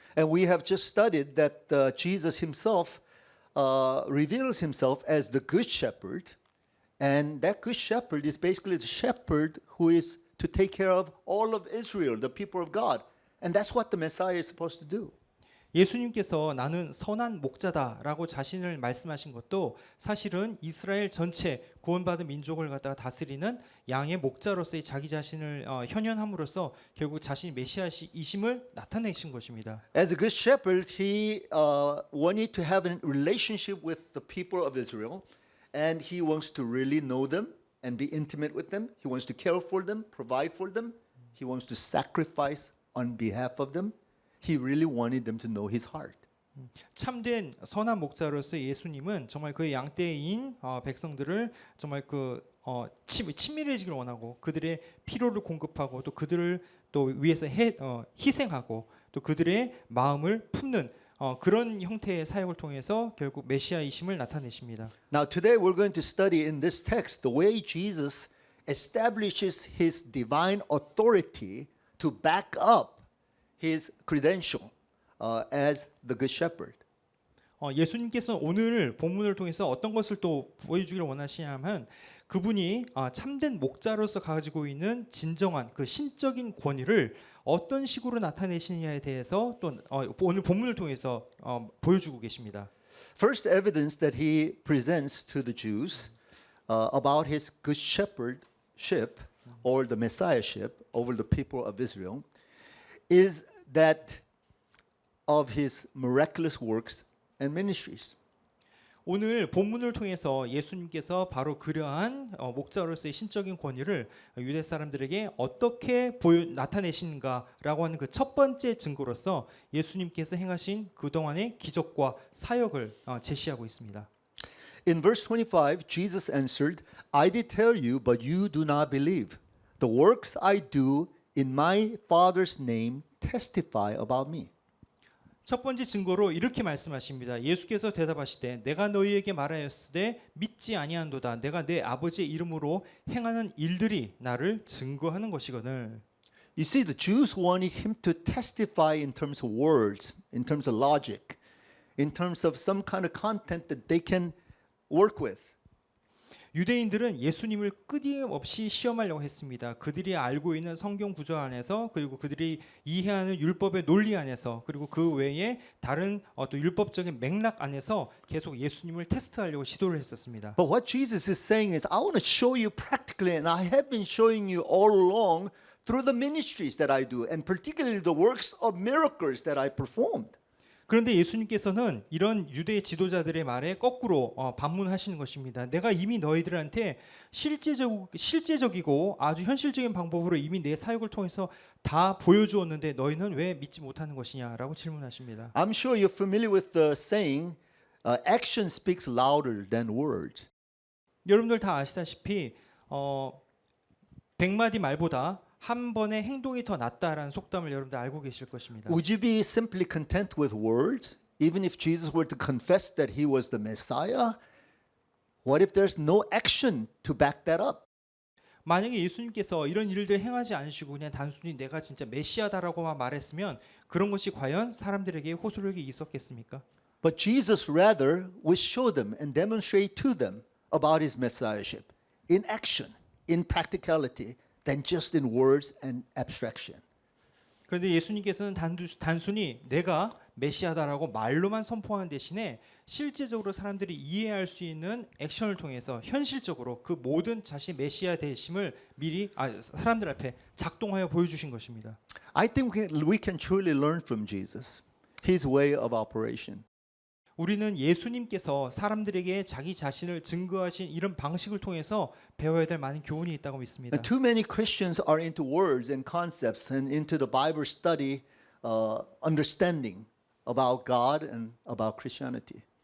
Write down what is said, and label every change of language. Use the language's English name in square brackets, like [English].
[English] And we have just studied that Jesus himself reveals himself as the good shepherd, And that good shepherd is basically the shepherd who is to take care of all of Israel, the people of God. And that's what the Messiah is supposed to do. [Korean] 예수님께서 나는 선한 목자다라고 자신을 말씀하신 것도 사실은 이스라엘 전체 구원받은 민족을 갖다가 다스리는 양의 목자로서의 자기 자신을 현현함으로써 결국 자신이 메시아이심을 나타내신 것입니다. [English] As a good shepherd, he wanted to have a relationship with the people of Israel, and he wants to really know them and be intimate with them. He wants to care for them, provide for them. He wants to sacrifice on behalf of them. He really wanted them to know his heart. [Korean] 참된 선한 목자로서 예수님은 정말 그의 양떼인 백성들을 정말 친밀해지길 원하고 그들의 필요를 공급하고 또 그들을 또 위해서 희생하고 또 그들의 마음을 품는 그런 형태의 사역을 통해서 결국 메시아이심을 나타내십니다. [English] Now today we're going to study in this text the way Jesus establishes his divine authority to back up his credential as the good shepherd. [Korean] 예수님께서 오늘 본문을 통해서 어떤 것을 또 보여주기를 원하시냐면 그분이 참된 목자로서 가지고 있는 진정한 그 신적인 권위를 어떤 식으로 나타내시느냐에 대해서 또 오늘 본문을 통해서 보여주고 계십니다. [English] First evidence that he presents to the Jews about his good shepherdship or the messiahship over the people of Israel is that of his miraculous works and ministries. [Korean] 오늘 본문을 통해서 예수님께서 바로 그러한 목자로서의 신적인 권위를 유대 사람들에게 어떻게 나타내시는가라고 하는 그 첫 번째 증거로서 예수님께서 행하신 그동안의 기적과 사역을 제시하고 있습니다. [English] In verse 25, Jesus answered, I did tell you, but you do not believe. The works I do in my Father's name testify about me. [Korean] 첫 번째 증거로 이렇게 말씀하십니다. 예수께서 대답하시되 내가 너희에게 말하였으되 믿지 아니한도다. 내가 내 아버지의 이름으로 행하는 일들이 나를 증거하는 것이거늘. [English] You see, the Jews wanted him to testify in terms of words, in terms of logic, in terms of some kind of content that they can work with. [Korean] 유대인들은 예수님을 끊임없이 시험하려고 했습니다. 그들이 알고 있는 성경 구조 안에서 그리고 그들이 이해하는 율법의 논리 안에서 그리고 그 외에 다른 또 율법적인 맥락 안에서 계속 예수님을 테스트하려고 시도를 했었습니다. [English] But what Jesus is saying is, I want to show you practically, and I have been showing you all along through the ministries that I do, and particularly the works of miracles that I performed. [Korean] 그런데 예수님께서는 이런 유대 지도자들의 말에 거꾸로 반문하시는 것입니다. 내가 이미 너희들한테 실제적이고 아주 현실적인 방법으로 이미 내 사역을 통해서 다 보여주었는데 너희는 왜 믿지 못하는 것이냐라고 질문하십니다. [English] I'm sure you're familiar with the saying, action speaks louder than words. [Korean] 여러분들 다 아시다시피 100마디 말보다 한 번의 행동이 더 낫다라는 속담을 여러분들 알고 계실 것입니다. [English] Would you be simply content with words, even if Jesus were to confess that he was the Messiah? What if there's no action to back that up? [Korean] 만약에 예수님께서 이런 일들을 행하지 않으시고 그냥 단순히 내가 진짜 메시아다라고만 말했으면 그런 것이 과연 사람들에게 호소력이 있었겠습니까? [English] But Jesus rather would show them and demonstrate to them about his messiahship in action, in practicality, than just in words and abstraction. [Korean] 그런데 예수님께서는 단순히 내가 메시아다라고 말로만 선포하는 대신에 실제적으로 사람들이 이해할 수 있는 액션을 통해서 현실적으로 그 모든 자신 메시아 되심을 미리 사람들 앞에 작동하여 보여주신 것입니다. [English] I think we can truly learn from Jesus, his way of operation. [Korean] 우리는 예수님께서 사람들에게 자기 자신을 증거하신 이런 방식을 통해서 배워야 될 많은 교훈이 있다고 믿습니다. [English] And too many Christians are into words and concepts and into the Bible study understanding about God and about Christianity.